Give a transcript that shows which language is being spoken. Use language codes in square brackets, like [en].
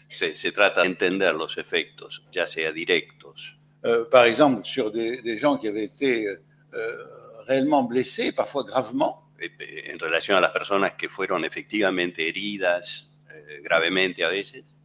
[es] Se trata de entender los efectos, ya sea directos, [fr] par exemple sur des gens qui avaient été réellement blessés, parfois gravement, [es] en relación a las personas que fueron efectivamente heridas gravemente a veces,